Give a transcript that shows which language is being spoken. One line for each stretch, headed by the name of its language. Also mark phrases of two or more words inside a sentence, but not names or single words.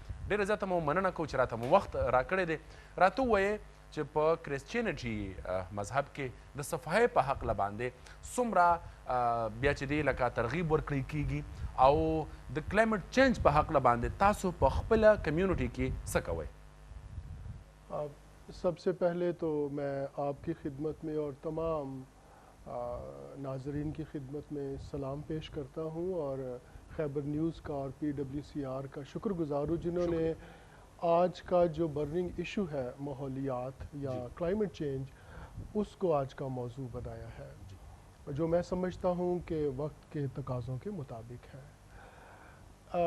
Pashto: ډېره زیاته مو مننه کوو چې راته مو وخت راکړی دی. راته ووایې چې په کرسچینټي مذهب کې د صفایۍ په هکله باندې څومره بیا چې دی لکه ترغیب ورکړی کیږي او د
English: climate change
Pashto: په هکله باندې تاسو په خپله کمیونټي کې څه کوئ؟
Urdu: سب سے پہلے تو میں آپ کی خدمت میں اور تمام ناظرین کی خدمت میں سلام پیش کرتا ہوں اور خیبر نیوز کا اور PWCR کا شکر گزار ہوں جنہوں نے آج کا جو
English: burning issue
Urdu: ہے ماحولیات یا
English: climate change
Urdu: اس کو آج کا موضوع بنایا ہے جو میں سمجھتا ہوں کہ وقت کے تقاضوں کے مطابق ہے.